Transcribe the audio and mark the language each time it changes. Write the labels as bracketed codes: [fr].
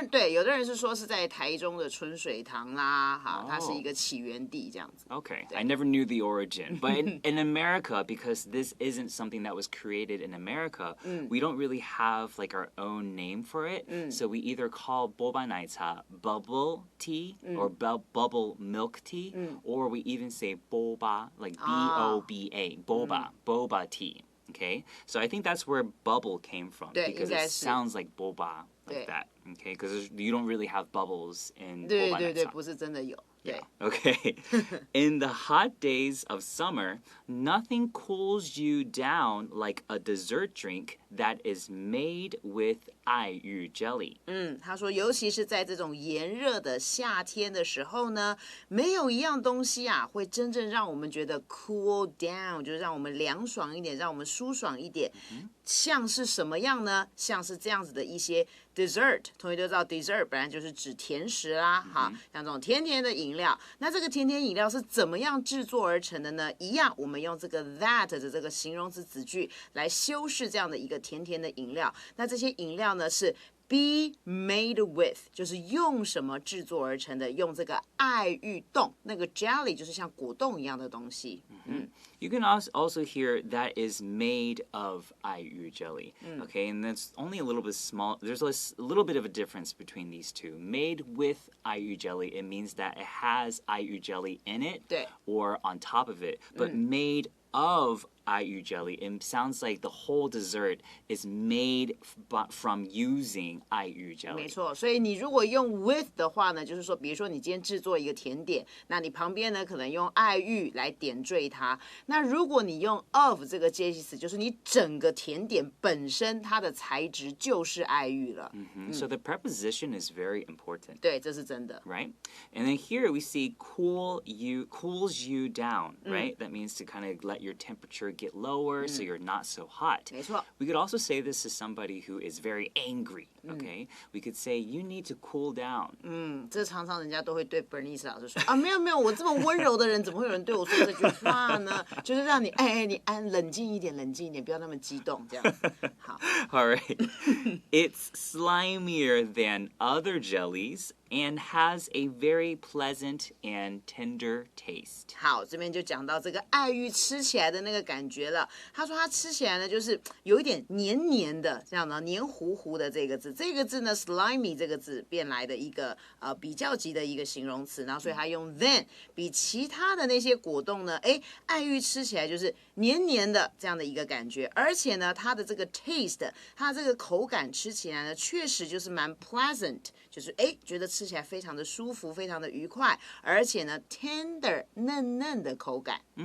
[zh] 有的人是说是在台中的春水堂啦，哈，它是一个起源地这样子。 [en] Okay, I never knew the origin. But in America, because this isn't something that was created in America, we don't really have like our own name for it. So we either call boba奶茶bubble tea or bubble milk tea, or we even say boba, like B-O-B-A, boba tea. Okay, so I think that's where bubble came from, because it sounds like boba, like that. Okay, because you don't really have bubbles in boba [zh] 对，不是真的有。 [en] Yeah. Okay. In the hot days of summer, nothing cools you down like a dessert drink that is made with 爱玉 jelly. [zh] 他说，尤其是在这种炎热的夏天的时候呢，没有一样东西啊，会真正让我们觉得 cool down， 就是让我们凉爽一点，让我们舒爽一点。像是什么样呢？像是这样子的一些 dessert， 同学都知道 dessert 本来就是指甜食啦，哈，像这种甜甜的饮料。那这个甜甜饮料是怎么样制作而成的呢？一样，我们用这个 that 的这个形容词子句来修饰这样的一个甜甜的饮料。那这些饮料呢是be made with， 就是用什么制作而成的？用这个爱玉冻，那个 jelly 就是像果冻一样的东西。 [en] You can also hear that is made of 爱玉 jelly. Okay, and that's only a little bit small. There's a little bit of a difference between these two. Made with 爱玉 jelly, it means that it has 爱玉 jelly in it or on top of it. But made of 爱玉 jelly, it sounds like the whole dessert is made from using 爱玉 jelly. [zh] 没错，所以你如果用 with 的话呢，就是说，比如说你今天制作一个甜点，那你旁边呢可能用爱玉来点缀它。那如果你用 of 这个介系词，就是你整个甜点本身它的材质就是爱玉了。 [en] So the preposition is very important. [zh] 对，这是真的。 [en] Right? And then here we see cools you down, right? That means to kind of let your temperature get lower so you're not so hot. [zh] 没错。 [en] We could also say this to somebody who is very angry, okay? We could say, you need to cool down. [zh] 这常常人家都会对 Bernice 老师说啊，没有，我这么温柔的人，怎么会有人对我说这句话呢？就是让你你冷静一点，不要那么激动，这样子。好。 [en] All right. It's slimier than other jellies, and has a very pleasant and tender taste. [zh] 好，这边就讲到这个爱玉吃起来的那个感觉了。他说他吃起来呢，就是有一点黏黏的，这样的黏糊糊的这个字。这个字呢 ，slimy 这个字变来的一个比较级的一个形容词，然后所以他用 than 比其他的那些果冻呢，爱玉吃起来就是黏黏的这样的一个感觉，而且呢，它的这个 taste， 它这个口感吃起来呢，确实就是蛮 pleasant， 就是觉得吃起来非常的舒服，非常的愉快，而且呢 tender 嫩嫩的口感。